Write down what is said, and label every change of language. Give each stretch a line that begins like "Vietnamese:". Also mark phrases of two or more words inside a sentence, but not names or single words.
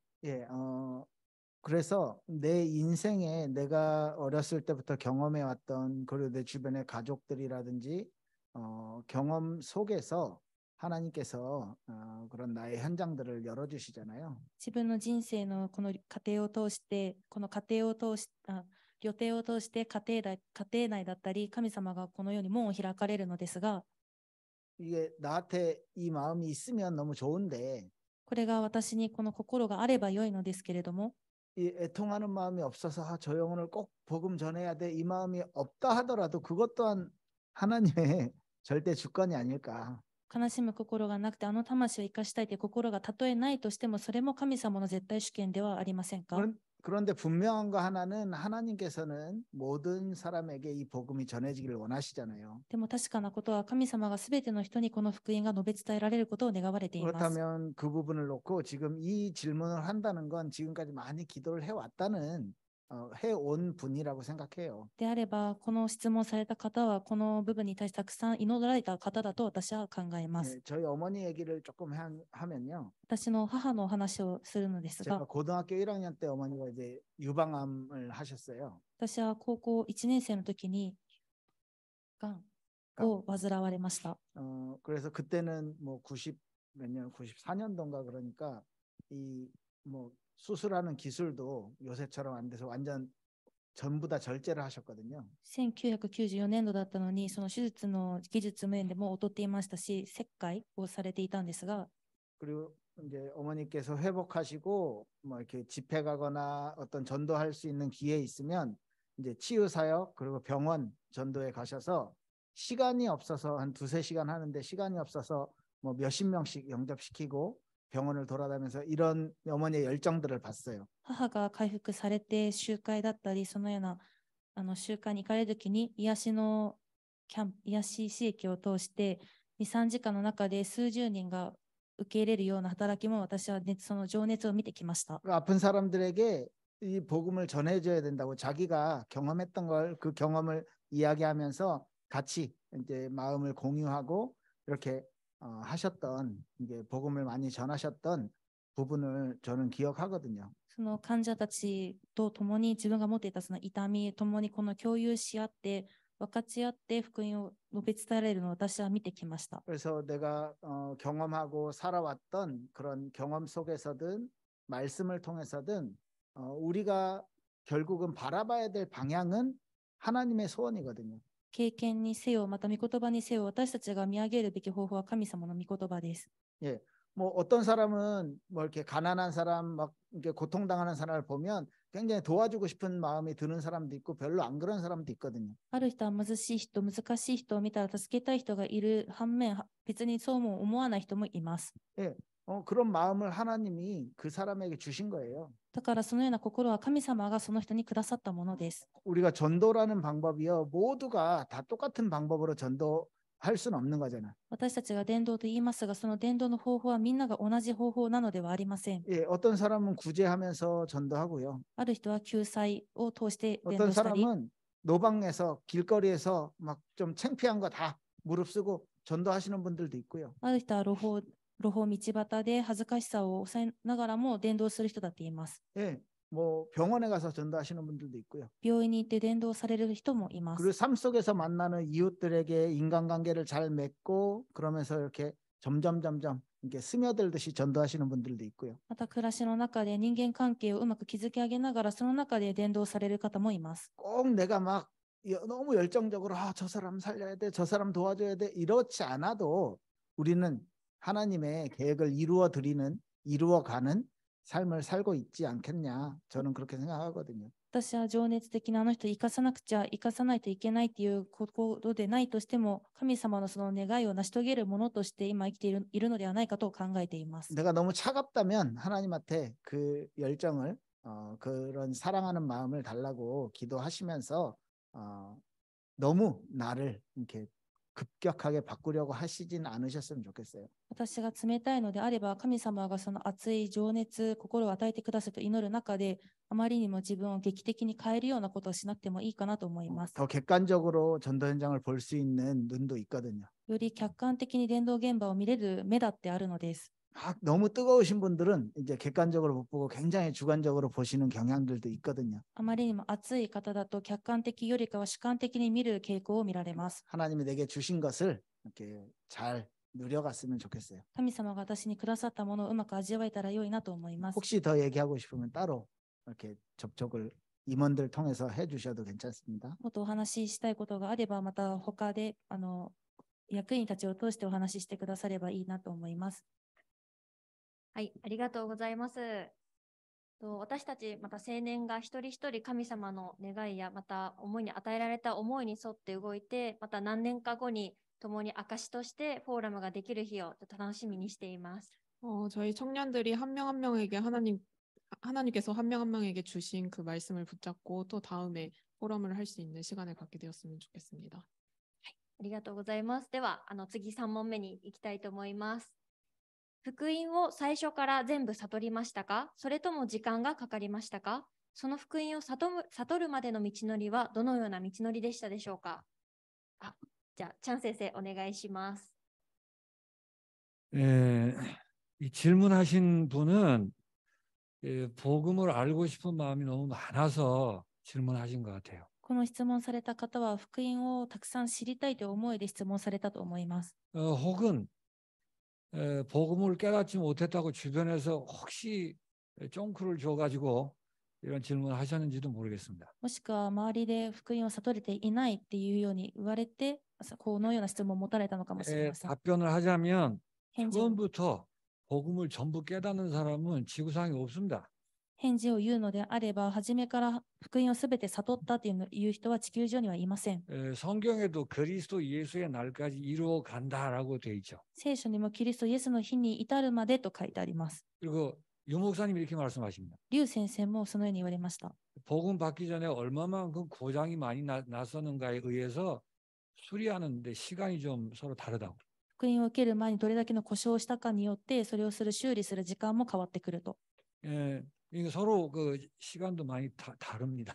Korean: 예, 그래서 내 인생에 내가 어렸을 때부터 경험해 왔던 그리고 내 주변의 가족들이라든지 경험 속에서 하나님께서 그런 나의 현장들을 열어주시잖아요.
Japanese: 自分の人生のこの過程を通して、予定を通して家庭内だったり、神様がこのように門を開かれるのですが、
Korean: 이게 나한테 이 마음이 있으면 너무 좋은데
Japanese: これが私にこの心があれば良いのですけれども、
Korean: 이 애통하는 마음이 없어서 저 영혼을 꼭 복음 전해야 돼. 이 마음이 없다 하더라도 그것 또한 하나님의 절대 주권이 아닐까.
Japanese: 悲しむ心がなくて、魂を生かしたいという心がたとえないとしても、それも神様の絶対主権ではありませんか？
Korean: 그런데 분명한 거 하나는 하나님께서는 모든 사람에게 이 복음이 전해지기를 원하시잖아요.
Japanese: でも確かなことは神様がすべての人にこの福音が述べ伝えられることを願われています。
Korean: 그렇다면 그 부분을 놓고 지금 이 질문을 한다는 건 지금까지 많이 기도를 해왔다는 해온 분이라고 생각해요.
Japanese: であれば、この質問された方はこの部分に対してたくさん祈られた方だと私は考えます。
Korean: 네, 저희 어머니 얘기를 조금 하면요.
Japanese: 私の母のお話をするのです
Korean: 제가
Japanese: が、
Korean: 고등학교 1학년 때 어머니가 이제 유방암을 하셨어요.
Japanese: 私は高校1年生の時にがんを患われました。
Korean: 그래서 그때는 뭐 90 몇 년, 94년도인가 그러니까 이 뭐 수술하는 기술도 요새처럼 안 돼서 완전 전부 다 절제를 하셨거든요.
Japanese: 1994 年度だったのに、その手術の技術面でも劣っていましたし、切開をされていたんですが、
Korean: 그리고 이제 어머니께서 회복하시고 뭐 이렇게 집회 가거나 어떤 전도할 수 있는 기회 있으면 이제 치유 사역 그리고 병원 전도에 가셔서 시간이 없어서 한 2-3시간 하는데 시간이 없어서 뭐 몇십 명씩 영접시키고 병원을 돌아다니면서 이런 어머니의 열정들을 봤어요.
Japanese: 母が回復されて集会だったり、そのような集会に行かれるときに癒しの癒し刺激を通して 2、3時間の中で数十人が受け入れるような働きも私はその情熱を見てきました。
Korean: 그 아픈 사람들에게 이 복음을 전해줘야 된다고 자기가 경험했던 걸 그 경험을 이야기하면서 같이 이제 마음을 공유하고 이렇게 하셨던 이게 복음을 많이 전하셨던 부분을 저는 기억하거든요.
Japanese: その患者たちと共に自分が持っていたその痛み、共にこの共有し合って、分かち合って福音を述べ伝えられるのを私は見てきました。
Korean: 그래서 내가 경험하고 살아왔던 그런 경험 속에서든 말씀을 통해서든 우리가 결국은 바라봐야 될 방향은 하나님의 소원이거든요.
Japanese: 経験にせよ、また御言葉にせよ、私たちが見上げるべき方法は神様の御言葉です。
Korean: 예, 뭐 어떤 사람은 뭐 이렇게 가난한 사람, 막 이렇게 고통당하는 사람을 보면 굉장히 도와주고 싶은 마음이 드는 사람도 있고 별로 안 그런 사람도 있거든요.
Japanese: ある人は貧しい人、難しい人を見たら助けたい人がいる反面、別にそうも思わない人もいます。
Korean: 예, 그런 마음을 하나님이 그 사람에게 주신 거예요.
Japanese: だからそのような心は神様がその人にくださったものです。
Korean: 우리가 전도라는 방법이요, 모두가 다 똑같은 방법으로 전도할 수는 없는 거잖아.
Japanese: 私たちが伝道と言いますが、その伝道の方法はみんなが同じ方法なのではありません。
Korean: 예, 어떤 사람은 구제하면서 전도하고요.
Japanese: ある人は救済を通して伝
Korean: 어떤
Japanese: 道したり、
Korean: 사람은 노방에서 길거리에서 막 좀 창피한 거 다 무릅쓰고 전도하시는 분들도 있고요.
Japanese: ある人は路道端で恥ずかしさを抑えながらも伝道する人だっています。
Korean: 예, 뭐 병원에 가서 전도하시는 분들도 있고요.
Japanese: 病院に行って伝道される人もいま
Korean: 그리고
Japanese: す。
Korean: 삶 속에서 만나는 이웃들에게 인간관계를 잘 맺고 그러면서 이렇게 점점 이렇게 스며들듯이 전도하시는 분들도 있고요.
Japanese: また暮らしの中で人間関係をうまく築き上げながら、その中で伝道される方もいます。
Korean: 꼭 내가 막 너무 열정적으로 저 사람 살려야 돼, 저 사람 도와줘야 돼 이렇지 않아도 우리는 하나님의 계획을 이루어가는 삶을 살고 있지 않겠냐, 저는 그렇게 생각하거든요.
Japanese: 私は情熱的なあの人を生かさなくちゃ、生かさないといけないっていうことでないとしても、神様のその願いを成し遂げるものとして今生きているのではないかと考えています。
Korean: 내가 너무 차갑다면 하나님한테 그 열정을 그런 사랑하는 마음을 달라고 기도하시면서 너무 나를 이렇게 급격하게 바꾸려고 하시진 않으셨으면 좋겠어요.
Japanese: 私が冷たいのであれば、神様がその熱い情熱、心を与えてくださると祈る中で、あまりにも自分を劇的に変えるようなことをしなくてもいいかなと思います。
Korean: 더 객관적으로 전도 현장을 볼 수 있는 눈도 있거든요.
Japanese: より客観的に伝道現場を見れる目だってあるのです。
Korean: 너무 뜨거우신 분들은 이제 객관적으로 못 보고 굉장히 주관적으로 보시는 경향들도 있거든요.
Japanese: あまりにも熱い方だと客観的よりかは主観的に見る傾向を見られます。
Korean: 하나님이 내게 주신 것을 이렇게 잘 누려갔으면 좋겠어요.
Japanese: 神様が私にくださったものをうまく味わえたら良いなと思います。
Korean: 혹시 더 얘기하고 싶으면 따로 이렇게 접촉을 임원들 통해서 해주셔도 괜찮습니다.
Japanese: もっとお話ししたいことがあれば、また他で役員たちを通してお話ししてくださればいいなと思います。はい、ありがとうございます。私たち、また青年が一人一人神様の願いや、また思いに与えられた思いに沿って動いて、また何年か後に共に証としてフォーラムができる日を楽しみにしています。
Korean: 저희 청년들이 한 명 한 명에게 하나님께서 한 명 한 명에게 주신 그 말씀을 붙잡고 또 다음에 포럼을 할 수 있는 시간을 갖게 되었으면 좋겠습니다.
Japanese: ありがとうございます。では、次3問目に行きたいと思います。福音を最初から全部悟りましたか？それとも時間がかかりましたか？その福音を悟るまでの道のりはどのような道のりでしたでしょうか？じゃあ、チャン先生、お願いします。
Korean: 이 질문하신 분은 복음을 알고 싶은 마음이 너무 많아서 질문하신 것 같아요.
Japanese: この質問された方は福音をたくさん知りたいという思いで質問されたと思います。
Korean: 혹은 복음을 깨닫지 못했다고 주변에서 혹시 쫑크를 줘가지고 이런 질문을 하셨는지도 모르겠습니다.
Japanese: もしくは周りで福音を悟れていないっていうように言われて、このような質問を持たれたのかもしれません。
Korean: 답변을 하자면
Japanese: 返事を
Korean: 처음부터 복음을 전부 깨닫는 사람은 지구상에 없습니다.
Japanese: 返事を言うのであれば、初めから福音をすべて悟ったという人は地球上にはいません。
Korean: 성경에도 그리스도 예수의 날까지 이루어 간다라고 되어 있죠.
Japanese: 聖書にもキリストイエスの日に至るまでと書いてあります。
Korean: 그리고 유 목사님이 이렇게 말씀하십니다.
Japanese: 劉先生もそのように言われました。
Korean: 복음 받기 전에 얼마만큼 고장이 많이 났었는가에 의해서 수리하는데 시간이 좀 서로 다르다고.
Japanese: 福音を受ける前にどれだけの故障をしたかによって、それを修理する時間も変わってくると。
Korean: 이게 서로 그 시간도 많이 다릅니다.